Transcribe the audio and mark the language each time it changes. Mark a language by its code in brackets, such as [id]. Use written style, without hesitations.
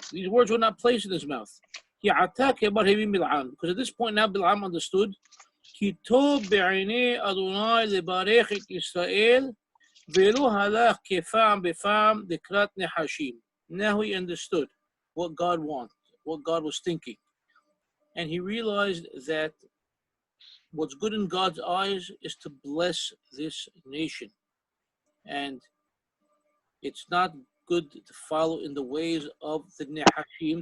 [en] These words were not placed in his mouth. [he] כי עתה כאמר הבין בלעם. [en] Because at this point now Bil'am understood. [he] כי טוב בעיני אדוני לברך את ישראל, ולא הלך כפעם בפעם לקראת נחשים. [en] Now he understood what God wanted, what God was thinking. And he realized that what's good in God's eyes is to bless this nation. And it's not good to follow in the ways of the Nehashim.